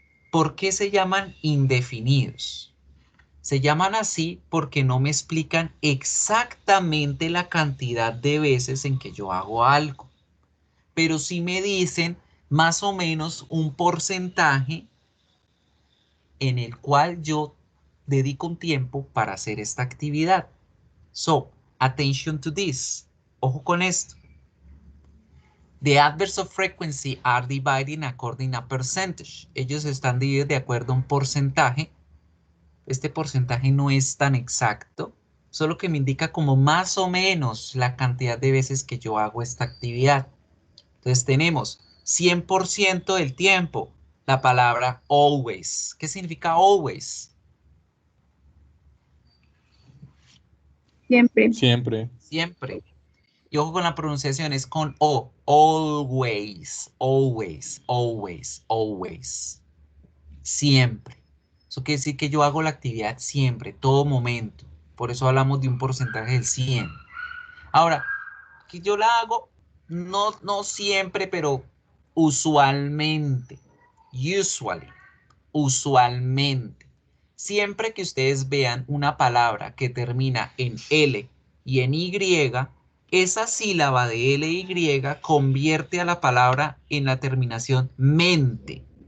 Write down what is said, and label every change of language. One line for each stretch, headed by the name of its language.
Spanish: ¿Por qué se llaman indefinidos? Se llaman así porque no me explican exactamente la cantidad de veces en que yo hago algo, pero sí me dicen más o menos un porcentaje en el cual yo dedico un tiempo para hacer esta actividad.
English: So, attention to this.
Spanish: Ojo con esto.
English: The adverbs of frequency are divided according a percentage.
Spanish: Ellos están divididos de acuerdo a un porcentaje. Este porcentaje no es tan exacto, solo que me indica como más o menos la cantidad de veces que yo hago esta actividad. Entonces tenemos 100% del tiempo la palabra always. ¿Qué significa always? Siempre. Siempre. Siempre. Y ojo con la pronunciación, es con O.
English: Always, always, always, always.
Spanish: Siempre. Eso quiere decir que yo hago la actividad siempre, todo momento. Por eso hablamos de un porcentaje del 100. Ahora, que yo la hago, no siempre, pero usualmente. Usually. Usualmente. Siempre que ustedes vean una palabra que termina en L y en Y, esa sílaba de L y Y convierte a la palabra en la terminación mente.